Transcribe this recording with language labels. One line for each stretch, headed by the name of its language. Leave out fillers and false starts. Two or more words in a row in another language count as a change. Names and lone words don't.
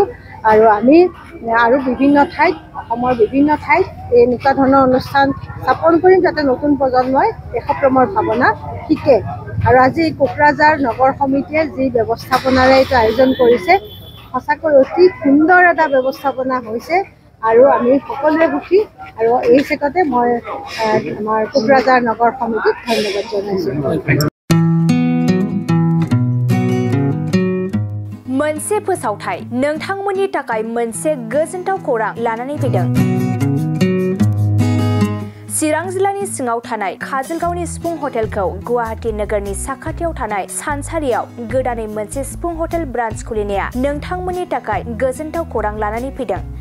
Assamese: আৰু আমি আৰু বিভিন্ন ঠাইত, অসমৰ বিভিন্ন ঠাইত এনেকুৱা ধৰণৰ অনুষ্ঠান স্থাপন কৰিম যাতে নতুন প্ৰজন্মই দেশপ্ৰেমৰ ভাৱনা শিকে। আৰু আজি কোকৰাঝাৰ নগৰ সমিতিয়ে যি ব্যৱস্থাপনাৰে এইটো আয়োজন কৰিছে, সঁচাকৈ অতি সুন্দৰ এটা ব্যৱস্থাপনা হৈছে আৰু আমি সকলোৱে সুখী। আৰু এই চেগতে মই আমাৰ কোকৰাঝাৰ নগৰ সমিতিক ধন্যবাদ জনাইছোঁ।
Bodo: मोनसे फोसावथाय नोंथांमोननि थाखाय मोनसे गोजोनथाव खौरां लानानै फैदों। चिरां जिल्लानि सिङाव थानाय काजलगावनि सिफुं हटेलखौ गुवाहाटी नोगोरनि साखाथियाव थानाय सानसारियाव गोदानै मोनसे सिफुं
English: hotel branch
Bodo: खुलिनाया नोंथांमोननि थाखाय गोजोनथाव खौरां लानानै फैदों।